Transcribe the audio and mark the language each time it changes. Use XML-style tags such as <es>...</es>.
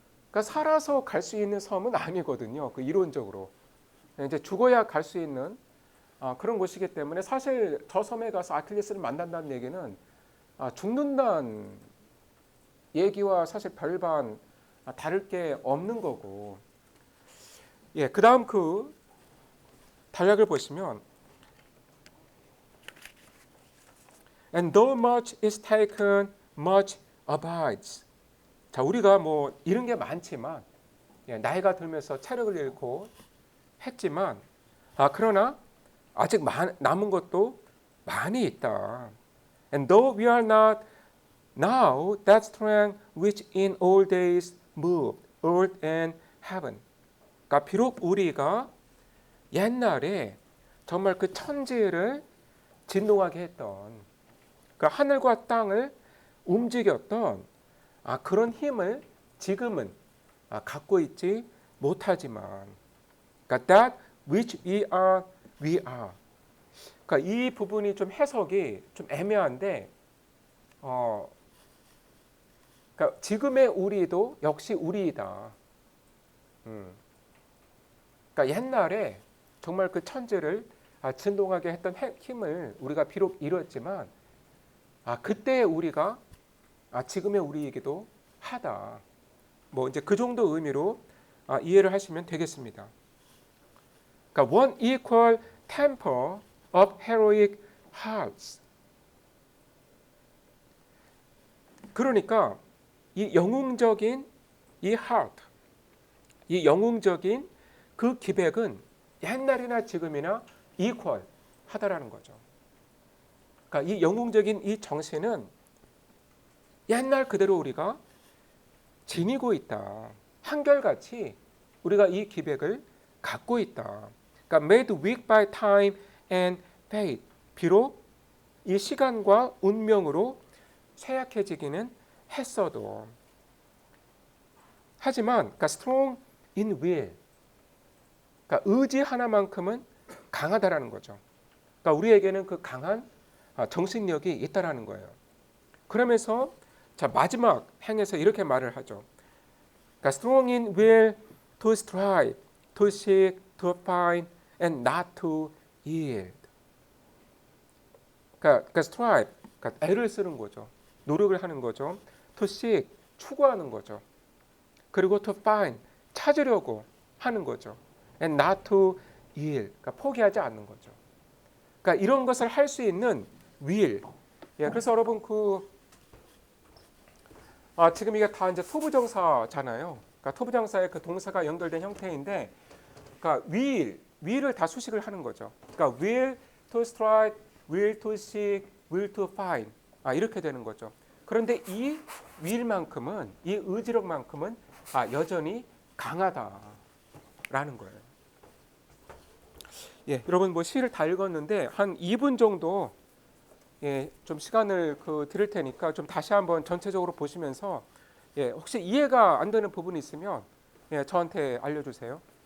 <ko>그러니까 살아서 갈 수 있는 섬은 아니거든요. 그 이론적으로. 이제 죽어야 갈 수 있는 그런 곳이기 때문에 사실 저 섬에 가서 아킬레스를 만난다는 얘기는 죽는다는 얘기와 사실 별반 다를 게 없는 거고. 예, 그다음 그 단락을 보시면</ko> <en>And though much is taken, much abides.</en> <ko>자, 우리가 뭐 잃은 게 많지만, 예, 나이가 들면서 체력을 잃고 했지만, 그러나 아직 남은 것도 많이 있다.</ko> <en>And though we are not now that strength which in all days moved earth and heaven.</en> <ko>그러니까 비록 우리가 옛날에 정말 그 천지를 진동하게 했던, 그러니까 하늘과 땅을 움직였던 그런 힘을 지금은 갖고 있지 못하지만, 그러니까</ko> <en>that which we are, we are.</en> <ko>그러니까 이 부분이 좀 해석이 좀 애매한데, 그러니까 지금의 우리도 역시 우리이다. 그러니까 옛날에 정말 그 천지를 진동하게 했던 힘을 우리가 비록 잃었지만, 그때의 우리가 지금의 우리이기도 하다. 뭐 이제 그 정도 의미로 이해를 하시면 되겠습니다. 그러니까</ko> <en>one equal temper of heroic hearts.</en> <ko>그러니까 이 영웅적인 이 heart, 이 영웅적인 그 기백은 옛날이나 지금이나 equal 하다라는 거죠. 그러니까 이 영웅적인 이 정신은 옛날 그대로 우리가 지니고 있다. 한결같이 우리가 이 기백을 갖고 있다. 그러니까</ko> <en>made weak by time and fate.</en> <ko>비록 이 시간과 운명으로 쇠약해지기는 했어도, 하지만 그러니까</ko> <en>strong in will.</en> <ko>그러니까 의지 하나만큼은 강하다라는 거죠. 그러니까 우리에게는 그 강한 정신력이 있다라는 거예요. 그러면서 자, 마지막 행에서 이렇게 말을 하죠. 그러니까</ko> <en>strong in will to strive, to seek, to find, and not to yield.</en> <ko>그러니까 strive, 그러니까 애를 쓰는 거죠. 노력을 하는 거죠.</ko> <en>To seek,</en> <ko>추구하는 거죠. 그리고</ko> <en>to find,</en> <ko>찾으려고 하는 거죠.</ko> <en>And not to yield,</en> <ko>그러니까 포기하지 않는 거죠. 그러니까 이런 것을 할 수 있는 will. 예, 그래서 여러분 지금 이게 다 이제 투부정사잖아요. 그러니까 투부정사의 그 동사가 연결된 형태인데, 그러니까 will을 다 수식을 하는 거죠.</ko> <en>그러니까 will to strive, will to seek, will to find</en> <ko>이렇게 되는 거죠. 그런데 이 will만큼은, 이 의지력만큼은 여전히 강하다라는 거예요. 예, 여러분 뭐 시를 다 읽었는데 한 2분 정도 좀 시간을 드릴 테니까 좀 다시 한번 전체적으로 보시면서 혹시 이해가 안 되는 부분이 있으면 저한테 알려주세요.</ko>